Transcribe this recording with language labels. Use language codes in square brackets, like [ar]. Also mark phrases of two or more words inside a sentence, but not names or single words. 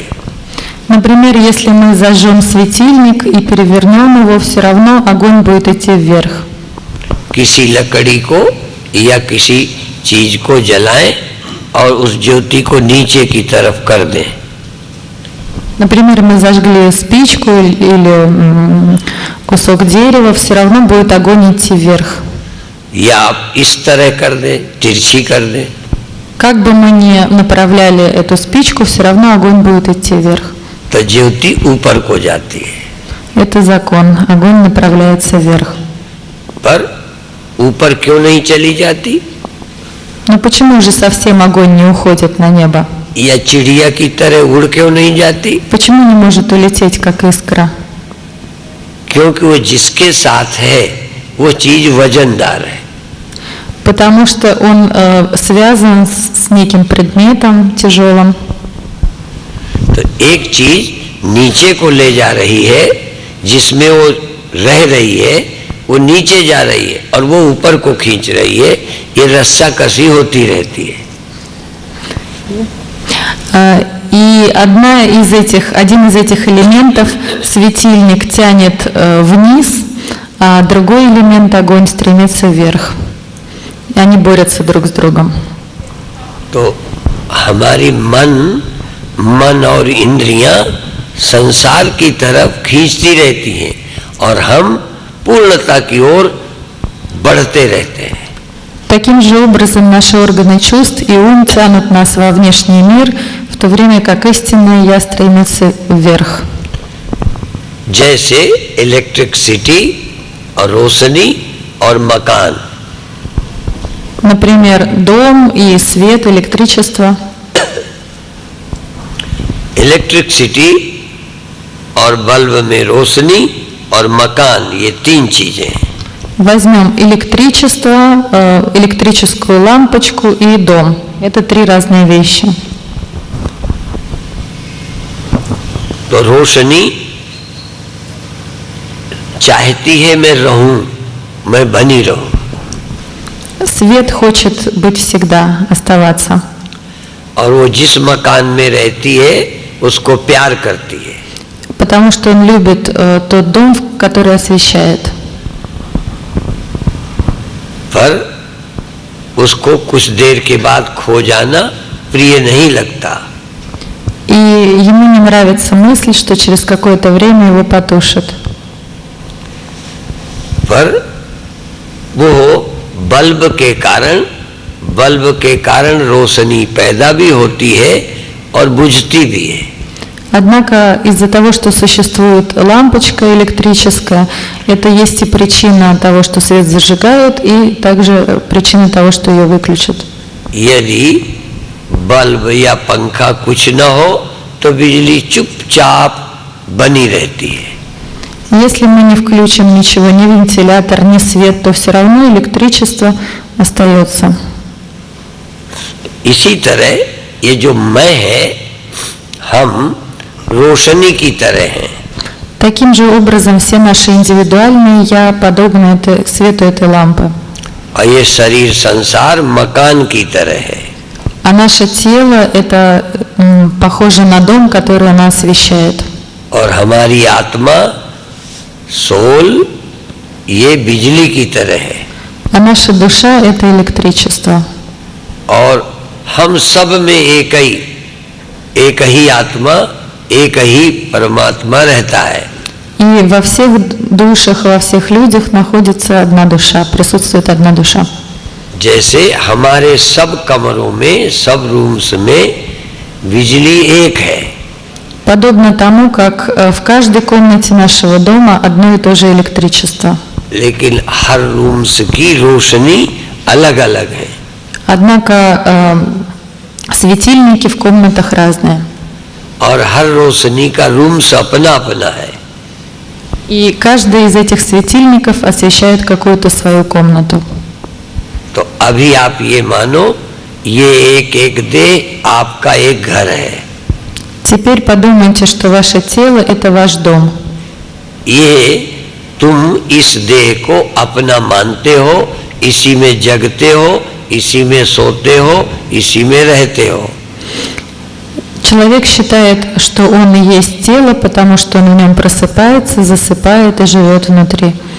[ru] Например, если мы зажжем светильник и перевернем его, все равно огонь будет идти вверх. [hi] किसी लकड़ी को या किसी चीज को जलाएं और उस ज्योति को नीचे की तरफ कर दें। [ru] Например, мы зажгли спичку или кусок дерева, все равно будет огонь идти вверх. [hi] या आप इस तरह कर दें, तिरछी कर दें, [ru] Как бы мы ни направляли эту спичку, все равно огонь будет идти вверх. [hi] तो ज्योति ऊपर को जाती है। [ru] Это закон. Огонь направляется вверх. [hi] पर ऊपर क्यों नहीं चली जाती? [ru] Но почему же совсем огонь не уходит на небо? [hi] या चिड़िया की तरह उड़ क्यों नहीं जाती? [ru] Почему не может улететь, как искра? [hi] क्योंकि वो जिसके साथ है वो चीज वजनदार है। [ru] потому что он связан с неким предметом тяжелым. [hi] तो एक चीज नीचे को ले जा रही है, जिसमें वो रह रही है, वो नीचे जा रही है और वो ऊपर को खींच रही है, ये रस्सा कसी होती रहती है। [ru] И один из этих элементов светильник тянет вниз, а другой элемент огонь стремится вверх. И они борются друг с другом. [hi] तो हमारी मन और इंद्रियां संसार की तरफ खींचती रहती हैं और हम पूर्णता की ओर बढ़ते रहते हैं। [ru] Таким же образом наши органы чувств и ум тянут нас во внешний мир, в то время как истинное я стремится вверх. [hi] जैसे इलेक्ट्रिसिटी और रोशनी और मकान। [ru] Например, дом и свет, электричество. [hi] इलेक्ट्रिसिटी और बल्ब में रोशनी और मकान, ये तीन चीजें। [ru] Возьмем электричество, электрическую лампочку и дом. Это три разные вещи. [hi] तो रोशनी चाहती है मैं रहूं, मैं बनी रहूं। [ru] Свет хочет быть всегда, оставаться. [hi] और वो जिस मकान में रहती है उसको प्यार करती है। [ru] Потому что он любит тот дом, который освещает. [hi] पर उसको कुछ देर के बाद खो जाना प्रिय नहीं लगता। [ru] И ему не нравится мысль, что через какое-то время его потушат. [hi] पर वो बल्ब के कारण रोशनी पैदा भी होती है और बुझती भी है। [ru] Однако из-за того, что существует лампочка электрическая, это есть и причина того, что свет зажигают, и также причина того, что ее выключат. [hi] यदि बल्ब या पंखा कुछ न हो तो बिजली चुपचाप बनी रहती है। [ru] Если мы не включим ничего, ни вентилятор, ни свет, то все равно электричество остается. [hi] इसी तरह ये जो मैं है, हम रोशनी की तरह हैं। [ru] Таким же образом все наши индивидуальные «я» подобны свету этой лампы. [hi] और ये शरीर संसार मकान की तरह है। [ru] А наше тело – это похоже на дом, который она освещает. [hi] और हमारी आत्मा सोल ये बिजली की तरह है। [ru] А наша душа – это электричество. [hi] और हम सब में एक ही आत्मा, एक ही परमात्मा रहता है। [ru] И во всех душах, во всех людях находится одна душа, присутствует одна душа. [hi] जैसे हमारे सब कमरों में, सब रूम्स में बिजली एक है। [ru] Подобно тому, как в каждой комнате нашего дома одно и то же электричество. [hi] लेकिन हर रूम्स की रोशनी अलग-अलग है। [ru] Однако светильники в комнатах разные. [hi] और हर रोशनी का रूम्स अपना-अपना है। [ru] И каждый из этих светильников освещает какую-то свою комнату. [hi] तो अभी आप ये मानो, ये एक देह आपका एक घर है। [ru] Теперь подумайте, что ваше тело – это ваш дом. [hi] ये तुम इस देह को अपना मानते हो, इसी में जगते हो, इसी में सोते हो, इसी में रहते हो। [ru] Человек считает, что он и есть тело, потому что он в нем просыпается, засыпает и живет внутри.